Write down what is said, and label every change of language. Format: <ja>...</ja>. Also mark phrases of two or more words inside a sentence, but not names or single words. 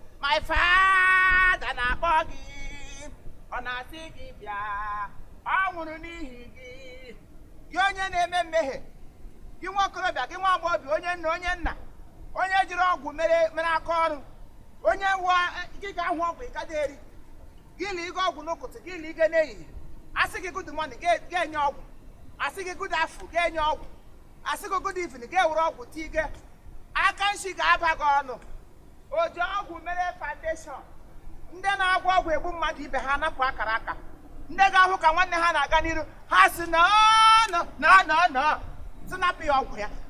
<en>My father</en> <ig>na-akpọ gị, ọ na-asị gị bịa, ọ nwụrụ n'ihi gị, gị onye na-eme mmehie, gị nwa okorobịa, gị nwa agbọghọbịa, onye nna, onye nna, onye jiri ọgwụ mere, mere aka ọrụ, onye wụọ, eh, gị ga-ahụ ọgwụ, ị gaghị eri. Gị na ịga ọgwụ n'ụtụtụ, gị na ịga n'ehihie. A sị gị</ig> <en>good morning,</en> <ig>gị, gị enye ọgwụ. A sị gị</ig> <en>good afternoon,</en> <ig>gị enye ọgwụ. A sị gị</ig> <en>good evening,</en> <ig>gị ewere ọgwụ tii gị. Aka nshi ga-aba gị ọnụ. O ji ọgwụ mere foundation. Ndị na-agwọ ọgwụ egbu mmadụ ibe ha anapụ akara aka. Ndị ga-ahụ ka nwanne ha na-aga n'iru, ha sị,</ig> <en>"No, no, no, no, no."</en> <ig>Sị napụ ya ọgwụ ya.</ig>